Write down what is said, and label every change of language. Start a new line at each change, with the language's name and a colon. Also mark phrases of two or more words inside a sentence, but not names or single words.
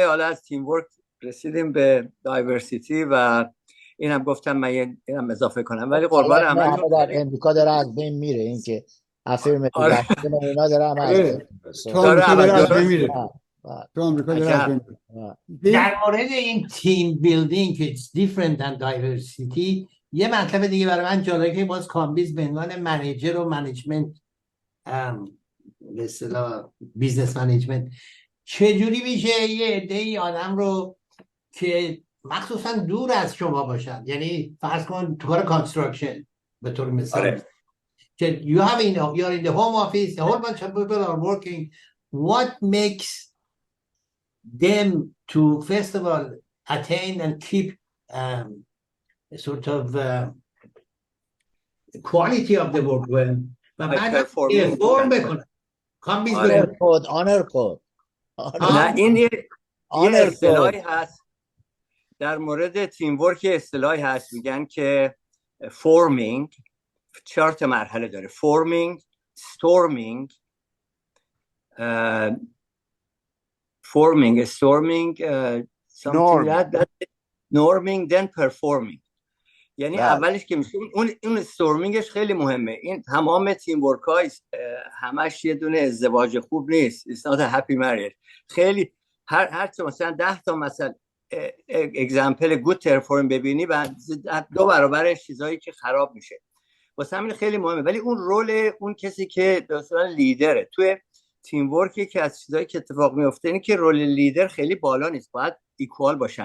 Persian: حالا از تیم ورک رسیدیم به دایورسیتی و اینم گفتم من اینم اضافه کنم. ولی قربان همه عمل در امریکا داره از بین میره این که افرمتیو آره. اکشن و اینا داره همه از بین میره. تو آمریکا داره از بین میره. آه. تو آمریکا داره از بین میره. در مورد این تیم بیلدینگ که
English: it's different than diversity
Persian: یه مطلب دیگه برای من جالبه که باز کامبیز به عنوان منیجر و منیجمنت به اصطلاح بیزنس منیجمنت چجوری میشه یه عده‌ای آدم رو که مخصوصا دور از شما باشن، یعنی فرض کن تو کار کانستراکشن به طور مثال آره.
English: که you have you're in the home office, a whole bunch of people are working. What makes them to first of all attain and keep sort of quality of the work well
Persian: و بعد
English: perform بکنن. honor code
Persian: نه این یه
English: honor
Persian: اصطلاحی
English: code
Persian: هست در مورد تیم ورک. اصطلاحی هست میگن که فورمینگ 4 مرحله داره: فورمینگ، استورمینگ، نورمینگ، دن پرفورمینگ. یعنی اولش که میشه اون استورمینگش خیلی مهمه. این تمام تیم ورک ها همش یه دونه ازدواج خوب نیست.
English: It's not a happy marriage.
Persian: خیلی هر چه مثلا 10 تا مثلا اگزمپل گود پرفورم ببینی و 2 برابرش چیزایی که خراب میشه. واسه همین خیلی مهمه. ولی اون رول اون کسی که به اصطلاح لیدره توی تیم ورکی که از چیزایی که اتفاق میفته اینه که رول لیدر خیلی بالا نیست، باید ایکوال باشن.